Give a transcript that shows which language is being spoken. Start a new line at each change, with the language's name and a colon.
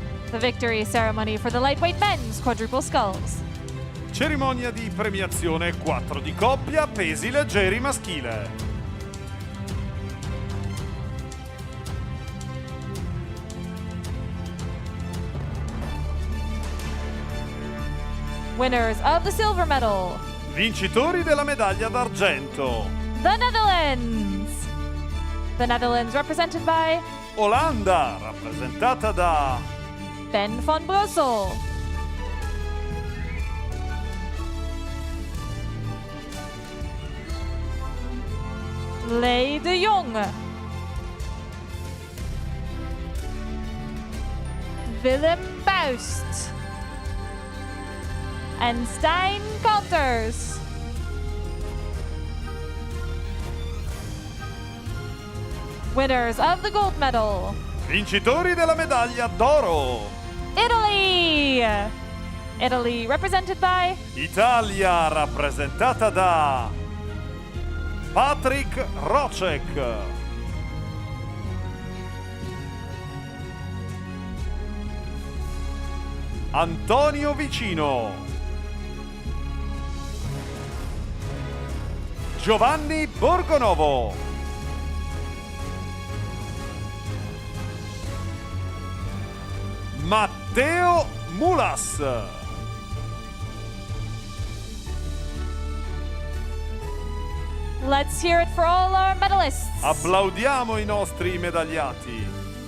English: The victory ceremony for the lightweight men's quadruple sculls.
Italian: Cerimonia di premiazione 4 di coppia, pesi leggeri maschile.
English: Winners of the silver medal,
Italian: Vincitori della medaglia d'argento.
English: the Netherlands. The Netherlands represented by
Italian: Olanda, rappresentata da Ben van Brussel. Lei de Jong. Willem Buist.
English: And Stijn Kanters. Winners of the gold medal,
Italian: Vincitori della medaglia d'oro.
English: Italy. Italy represented by
Italian: Italia, rappresentata da Patrick Rocek. Antonio Vicino. Giovanni Borgonovo. Matteo Mulas.
English: Let's hear it for all our medalists.
Italian: Applaudiamo i nostri medagliati.